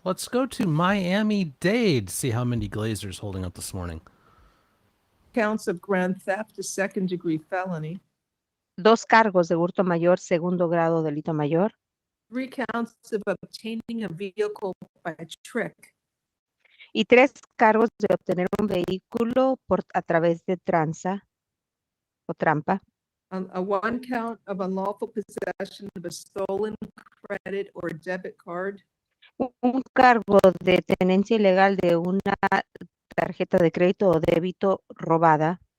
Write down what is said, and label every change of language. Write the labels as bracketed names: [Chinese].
[English] Let's go to Miami-Dade, see how Mindy Glazer's holding up this morning. Counts of grand theft, a second-degree felony. [Spanish] 2 cargos de hurto mayor, segundo grado, delito mayor. [English] 3 counts of obtaining a vehicle by trick. [Spanish] Y 3 cargos de obtener un vehículo a través de tranza o trampa. [English] A 1 count of unlawful possession of a stolen credit or debit card. [Spanish] Un cargo de tenencia ilegal de una tarjeta de crédito o débito robada.